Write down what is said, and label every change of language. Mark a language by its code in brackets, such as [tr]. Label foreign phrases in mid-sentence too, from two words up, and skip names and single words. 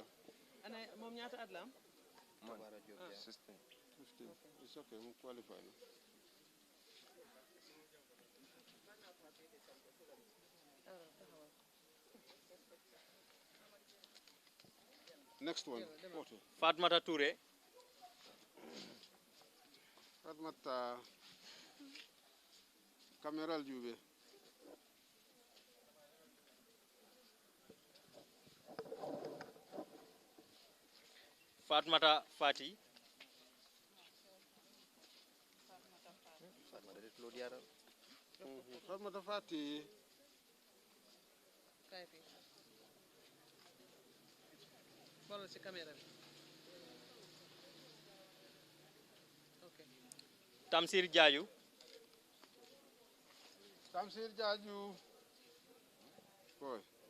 [en] And mom nyata adlam? 16. 15. It's okay, I'm qualified. Next one. Fatmata Toure. Fatmata Cameral Jube. Fatmata Fati. Fatmata Fati. Follow the camera. Okay. Tamsir Jaju. Tamsir Jaju. Boy.